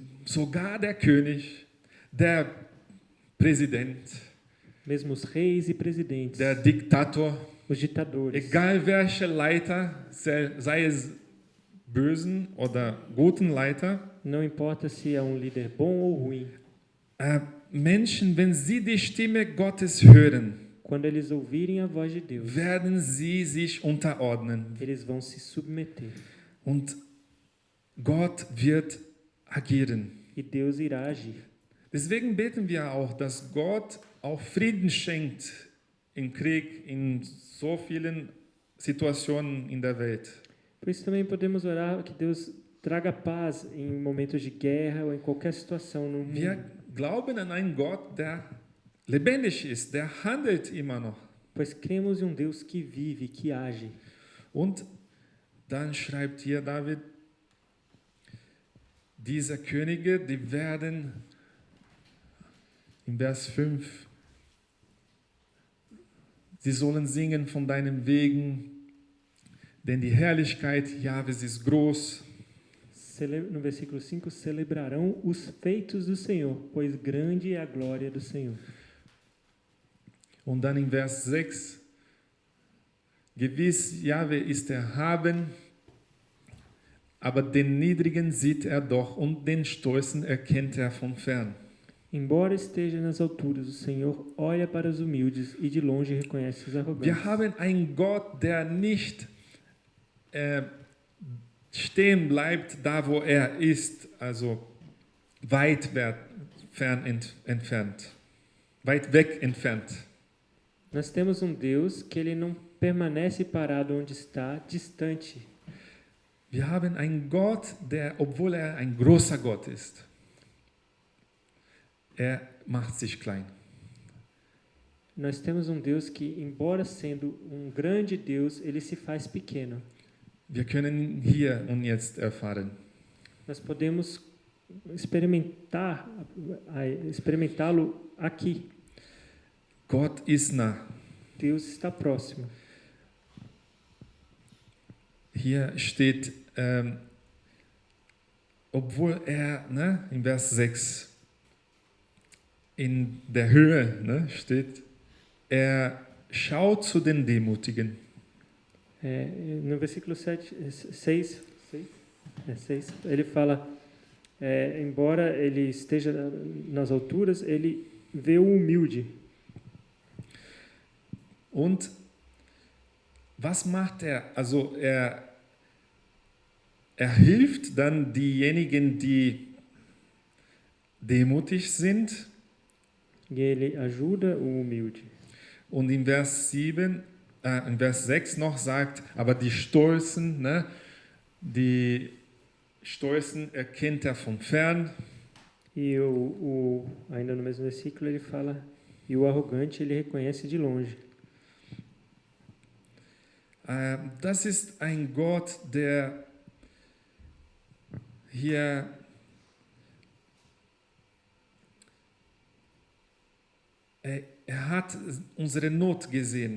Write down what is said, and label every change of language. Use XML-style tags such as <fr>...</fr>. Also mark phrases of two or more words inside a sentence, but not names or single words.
<de>Sogar der König, der Präsident,</de> <pt>Mesmo os reis e presidentes,</pt> <de>der Diktator,</de> <pt>os ditadores,</pt> <de>egal welcher Leiter, sei es bösen oder guten Leiter,</de> <pt>não importa se é um líder bom ou ruim,</pt> <de>Menschen, wenn sie die Stimme Gottes hören,</de> <pt>quando eles ouvirem a voz de Deus,</pt> <de>werden sie sich unterordnen.</de> <pt>eles vão se submeter.</pt> <de>Und Gott wird agieren.</de> <pt>E Deus irá agir.</pt> <de>Deswegen beten wir auch, dass Gott auch Frieden schenkt im Krieg, in so vielen Situationen in der Welt.</de> <pt>Por isso também podemos orar que Deus traga paz em momentos de guerra ou em qualquer situação no mundo.</pt> <de>Wir glauben an einen Gott, der lebendig ist, der handelt immer noch.</de> <pt>Pois cremos em um Deus que vive, que age.</pt> <de>Und dann schreibt hier David, diese Könige, die werden in Vers 5, sie sollen singen von deinen Wegen, denn die Herrlichkeit Jahwes ist groß.</de> <pt>No versículo 5, celebrarão os feitos do Senhor, pois grande é a glória do Senhor.</pt> <de>Und dann in Vers 6, gewiss, Jahwe ist erhaben, aber den Niedrigen sieht er doch und den Stolzen erkennt er von fern.</de> <pt>Embora esteja nas alturas, o Senhor olha para os humildes e de longe reconhece os arrogantes.</pt> <de>Wir haben einen Gott, der nicht stehen bleibt, da wo er ist, also weit entfernt, weit weg entfernt.</de> <pt>Nós temos um Deus que ele não permanece parado onde está, distante.</pt> <de>Wir haben einen Gott, der, obwohl er ein großer Gott ist, er macht sich klein.</de> <pt>Nós temos um Deus que, embora sendo um grande Deus, ele se faz pequeno.</pt> <de>Wir können hier und jetzt erfahren.</de> <pt>Nós podemos experimentá-lo aqui.</pt> <de>Gott ist nah.</de> <pt>Deus está próximo.</pt> <de>Hier steht, obwohl er, in Vers 6, in der Höhe steht, er schaut zu den Demutigen.</de> <pt>No versículo 6, ele fala, embora ele esteja nas alturas, ele vê o humilde.</pt> <de>Und was macht er? Also er hilft dann diejenigen, die demutig sind.</de> <pt>E ele ajuda o humilde.</pt> <de>Und in Vers 6 noch sagt, aber die Stolzen, die Stolzen erkennt er von fern.</de> <pt>E ainda no mesmo versículo ele fala, e o arrogante ele reconhece de longe.</pt> <de>Das ist ein Gott, der hier er hat unsere Not gesehen.</de>